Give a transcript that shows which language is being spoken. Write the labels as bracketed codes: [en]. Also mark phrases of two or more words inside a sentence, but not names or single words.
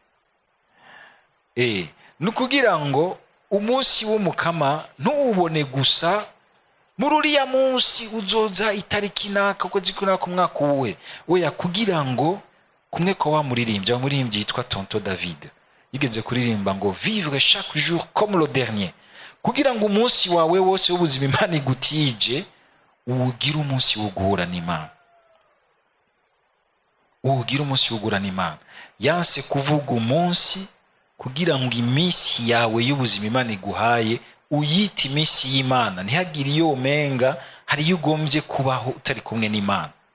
[rn] Nukugira ngo umunsi w'umukama ntuwubone gusa muri uriya munsi uzoza itariki naka ukwezi kunaka umwaka uwe. Oya, kugira ngo kumwe ko wamuririmbyi yitwa Tonto David yigeze kuririmba ngo [fr] vivre chaque jour comme le dernier, [rn] kugira ngo umunsi wawe wose w'ubuzima Imana igutije uwugira umunsi wo guhura n'Imana, uwugira umunsi wo guhura n'Imana. Yanse kuvuga umunsi kugira ngo iminsi yawe y'ubuzima Imana iguhaye uyita iminsi y'Imana, ntihagire iyo umenga hari iyo ugombye kubaho utari kumwe n'Imana.